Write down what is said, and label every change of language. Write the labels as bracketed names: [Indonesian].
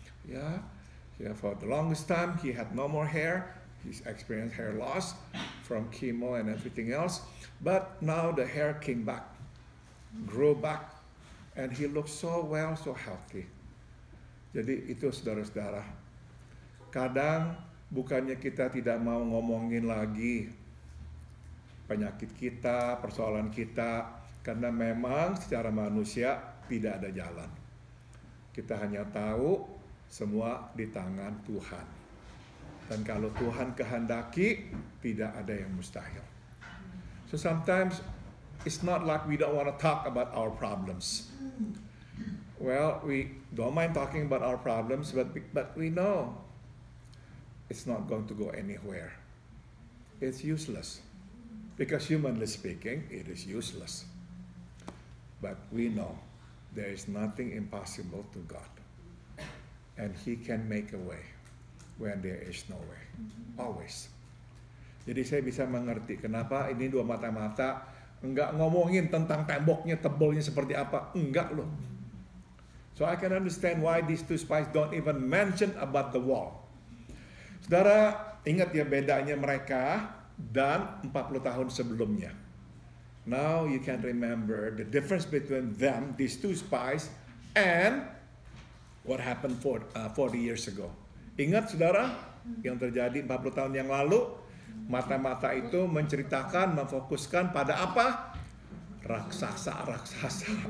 [English] Ya, for the longest time he had no more hair. He's experienced hair loss from chemo and everything else. But now the hair came back, grew back, and he looks so well, so healthy. [Indonesian] Jadi itu saudara-saudara. Kadang bukannya kita tidak mau ngomongin lagi penyakit kita, persoalan kita, karena memang secara manusia tidak ada jalan. Kita hanya tahu semua di tangan Tuhan. Dan kalau Tuhan kehendaki, tidak ada yang mustahil. [English] So sometimes it's not like we don't want to talk about our problems. Well, we don't mind talking about our problems, but we know it's not going to go anywhere. It's useless. Because humanly speaking, it is useless. But we know there is nothing impossible to God. And He can make a way when there is no way. Always. [Indonesian] Jadi saya bisa mengerti kenapa ini dua mata-mata enggak ngomongin tentang temboknya, tebalnya seperti apa. Enggak loh. [English] So I can understand why these two spies don't even mention about the wall. [Indonesian] Saudara, ingat ya bedanya mereka dan 40 tahun sebelumnya. [English] Now you can remember the difference between them, these two spies, and what happened 40 years ago. [Indonesian] Ingat saudara, yang terjadi 40 tahun yang lalu, mata-mata itu menceritakan, memfokuskan pada apa? Raksasa-raksasa.